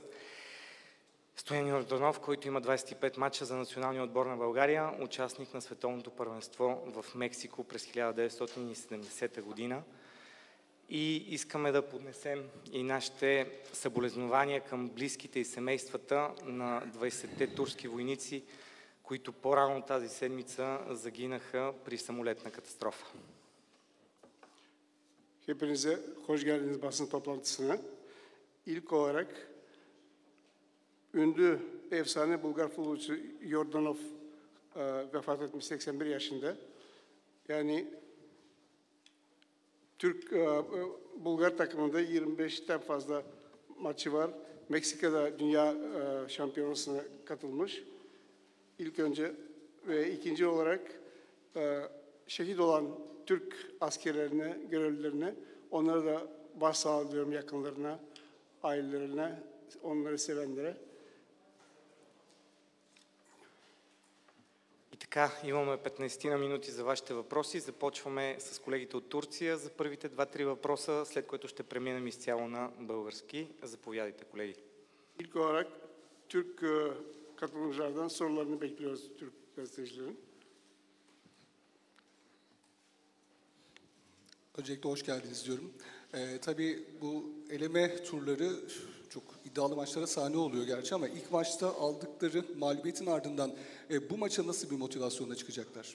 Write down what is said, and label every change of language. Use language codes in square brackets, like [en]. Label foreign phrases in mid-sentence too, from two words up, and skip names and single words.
[bg] Стоян Йорданов, който има 25 мача за националния отбор на България, участник на световното първенство в Мексико през 1970 година. И искаме да поднесем и нашите съболезнования към близките и семействата на 20-те турски войници, които по-рано тази седмица загинаха при самолетна катастроfa. [tr] Hepinize hoş geldiniz basın toplantısına. İlk olarak ünlü efsane Bulgar futbolcu Yordanov vefat etmiş 81 yaşında. Yani Türk Bulgar takımında 25'ten fazla maçı var. Meksika'da dünya şampiyonasına katılmış. İlk önce ve ikinci olarak şehit olan Türk askerlerine, görevlilerine, onlara da başsağlığı diliyorum, yakınlarına, ailelerine, onları sevenlere. [bg] И така, имаме 15 на минути за вашите въпроси. Започваме с колегите от Турция за първите 2-3 въпроса, след което ще преминем изцяло на български. Заповядайте, колеги. [tr] İlk olarak Türk katılımcılardan sorularını bekliyoruz Türk gazetecilerin. Öncelikle hoş geldiniz diyorum. Tabii bu eleme turları çok iddialı maçlara sahne oluyor gerçi ama ilk maçta aldıkları mağlubiyetin ardından bu maça nasıl bir motivasyonla çıkacaklar?